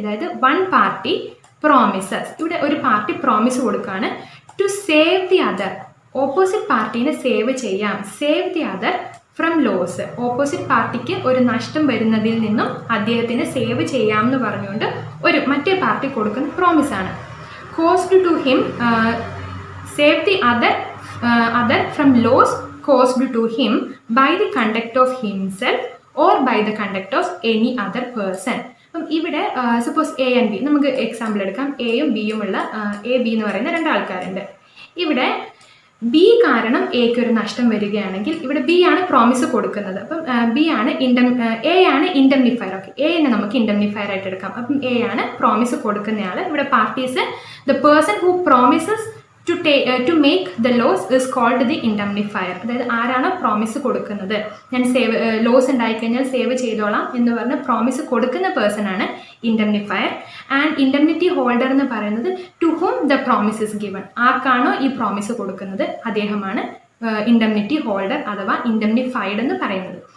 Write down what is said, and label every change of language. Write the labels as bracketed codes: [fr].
[ml] അതായത് one party promises, ഇവിടെ ഒരു പാർട്ടി പ്രോമിസ് കൊടുക്കുകയാണ് [en] to save the other, [ml] opposite പാർട്ടീനെ save ചെയ്യാം, [en] save the other from loss, [ml] opposite പാർട്ടിക്ക് ഒരു നഷ്ടം വരുന്നതിൽ നിന്നും അദ്ദേഹത്തിന് സേവ് ചെയ്യാമെന്ന് പറഞ്ഞുകൊണ്ട് മറ്റേ പാർട്ടി കൊടുക്കുന്ന പ്രോമിസാണ്. [en] Caused to him, save the other from loss caused to him by the conduct of himself or by the conduct of any other person. [ml] അപ്പം ഇവിടെ സപ്പോസ് എ ആൻഡ് ബി, നമുക്ക് എക്സാമ്പിൾ എടുക്കാം. എയും ബിയും ഉള്ള എ ബി എന്ന് പറയുന്ന 2 ആൾക്കാരുണ്ട്. ഇവിടെ ബി കാരണം എക്ക് ഒരു നഷ്ടം വരികയാണെങ്കിൽ ഇവിടെ ബി ആണ് പ്രോമിസ് കൊടുക്കുന്നത്. അപ്പം എ ആണ് ഇൻഡെംനിഫയർ. ഓക്കെ, എനെ നമുക്ക് ഇൻഡെംനിഫയർ ആയിട്ട് എടുക്കാം. അപ്പം എ ആണ് പ്രോമിസ് കൊടുക്കുന്നയാൾ. ഇവിടെ parties, [en] The person who promises to make the loss is called the indemnifier. [ml] അതായത് ആരാണോ പ്രോമിസ് കൊടുക്കുന്നത്, ഞാൻ ലോസ് ഉണ്ടായിക്കഴിഞ്ഞാൽ സേവ് ചെയ്തോളാം എന്ന് പറഞ്ഞ് പ്രോമിസ് കൊടുക്കുന്ന പേഴ്സൺ ആണ് ഇൻഡെംനിഫയർ. ആൻഡ് ഇൻഡെംനിറ്റി ഹോൾഡർ എന്ന് പറയുന്നത് [en] to whom the promise is given, [ml] ആർക്കാണോ ഈ പ്രോമിസ് കൊടുക്കുന്നത് അദ്ദേഹമാണ് ഇൻഡെംനിറ്റി ഹോൾഡർ അഥവാ ഇൻഡെംനിഫൈഡ് എന്ന് പറയുന്നത്.